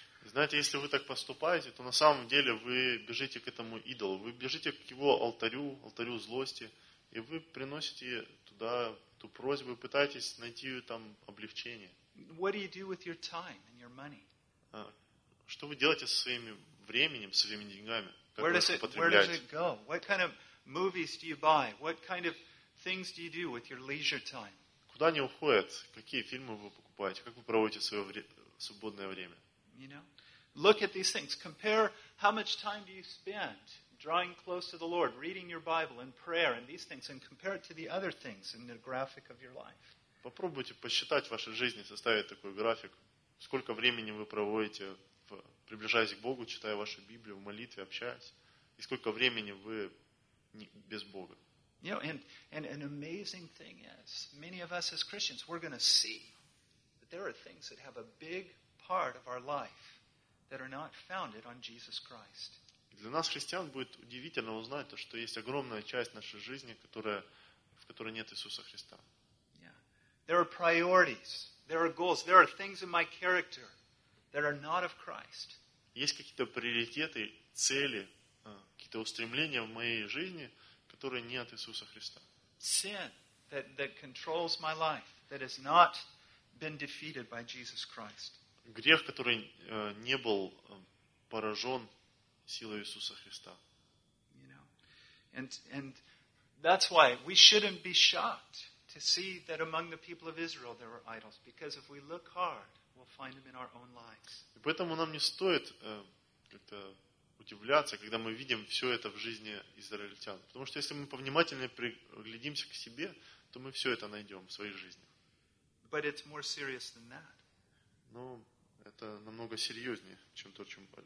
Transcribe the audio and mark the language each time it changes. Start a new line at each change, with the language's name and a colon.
Russian: Знаете, если вы так поступаете, то на самом деле вы бежите к этому идолу. Вы бежите к его алтарю, алтарю злости. И вы приносите туда ту просьбу, пытаетесь найти там облегчение.
English: What do you do with your time and your money?
Russian: Что вы делаете со своим временем, со своими деньгами?
English: Where does it go? What kind of movies do you buy? What kind of things do you do with your leisure time?
Russian: Куда они уходят? Какие фильмы вы покупаете? Как вы проводите свое свободное время?
English: You know? Look at these things. Compare how much time do you spend drawing close to the Lord, reading your Bible in prayer and these things, and compare it to the other things in the graphic of your life.
Russian: Попробуйте посчитать в вашей жизни, составить такой график, сколько времени вы проводите, приближаясь к Богу, читая вашу Библию, в молитве, общаясь, и сколько времени вы без Бога.
English: You know, and an amazing thing is, many of us as Christians, we're going to see that there are things that have a big part of our life that are not founded on Jesus Christ.
Russian: Для нас, христиан, будет удивительно узнать, то, что есть огромная часть нашей жизни, в которой нет Иисуса Христа.
English: Yeah. There are priorities, there are goals, there are things in my character that are not of Christ.
Russian: Есть какие-то приоритеты, цели, какие-то устремления в моей жизни, которые не от Иисуса Христа.
English: Sin that controls my life, that has not been defeated by Jesus Christ.
Russian: Грех, который не был поражен силой Иисуса Христа.
English: You know, and that's why we shouldn't be shocked to see that among the people of Israel there were idols, because if we look hard, we'll find them in our own lives.
Russian: Поэтому нам не стоит как-то удивляться, когда мы видим все это в жизни израильтян. Потому что если мы повнимательно приглядимся к себе, то мы все это найдем в своей жизни.
English: But it's more serious than that.
Russian: Но это намного серьезнее, чем то, чем мы